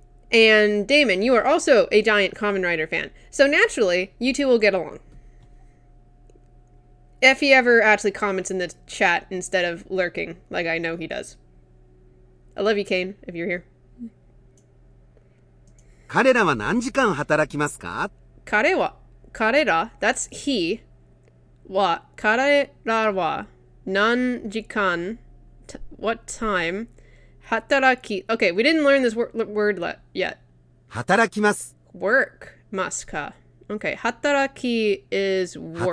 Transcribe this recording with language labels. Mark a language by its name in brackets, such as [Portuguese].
[English] And Damon, you are also a giant Kamen Rider fan. So naturally, you two will get along. If he ever actually comments in the chat instead of lurking, like I know he does. I love you, Kane, if you're here. [Japanese] 彼らは何時間働きますか? [English] 彼ら, that's he. [Japanese] 彼らは何時間, [English] what time, [Japanese] hataraki. [English] Okay, we didn't learn this word yet. [Japanese] 働きます. [English] Work, mas ka. Okay, hataraki is work.